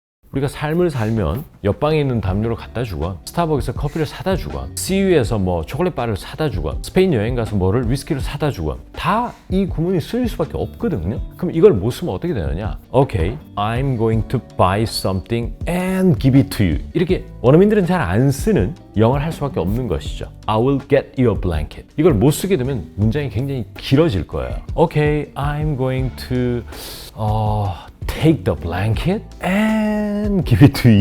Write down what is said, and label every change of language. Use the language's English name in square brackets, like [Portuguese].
[Korean] 우리가 삶을 살면 옆방에 있는 담요를 갖다 주건, 스타벅에서 커피를 사다 주건, CU에서 뭐 초콜릿바를 사다 주건, 스페인 여행 가서 뭐를 위스키를 사다 주건 다 이 구문이 쓰일 수밖에 없거든요. 그럼 이걸 못 쓰면 어떻게 되느냐? [English] Okay, I'm going to buy something and give it to you. [Korean] 이렇게 원어민들은 잘 안 쓰는 영어를 할 수밖에 없는 것이죠. [English] I will get you a blanket. [Korean] 이걸 못 쓰게 되면 문장이 굉장히 길어질 거예요. [English] Okay, I'm going to take the blanket and give it to you.